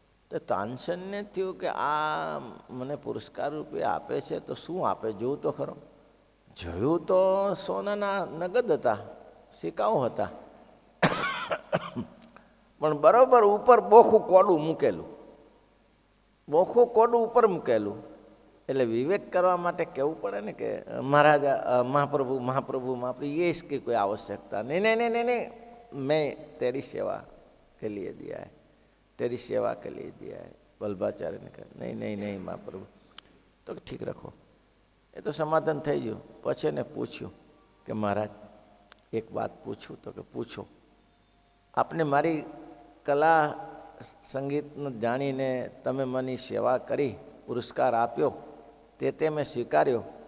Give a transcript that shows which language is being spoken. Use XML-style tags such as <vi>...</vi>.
<gu>તો તાનસેનને થયું કે આ મને પુરસ્કાર રૂપે આપે છે તો શું આપે, જોવું તો ખરો. જોયું તો સોનાના નગદ હતા, સિક્કાઓ હતા, પણ બરોબર ઉપર બોખું કોડું મૂકેલું. બોખું કોડું ઉપર મૂકેલું. એટલે વિવેક કરવા માટે કહેવું પડે ને કે મહારાજા, મહાપ્રભુ મહાપ્રભુ</gu> <hi>મહાપ્રભુ, ये इसकी कोई आवश्यकता नहीं, नहीं नहीं नहीं नहीं, मैं तेरी सेवा के लिए दिया है, तेरी सेवा के लिए दिया है.</hi> <gu>વલ્ભાચાર્ય ને કહે નહીં નહીં નહીં મહાપ્રભુ. તો ઠીક રાખો. એ તો સમાધાન થઈ ગયું. પછી એને પૂછ્યું કે મહારાજ એક વાત પૂછું? તો કે પૂછો. આપને મારી કલા સંગીતને જાણીને તમે મને સેવા કરી, પુરસ્કાર આપ્યો, તે મેં સ્વીકાર્યો.</gu>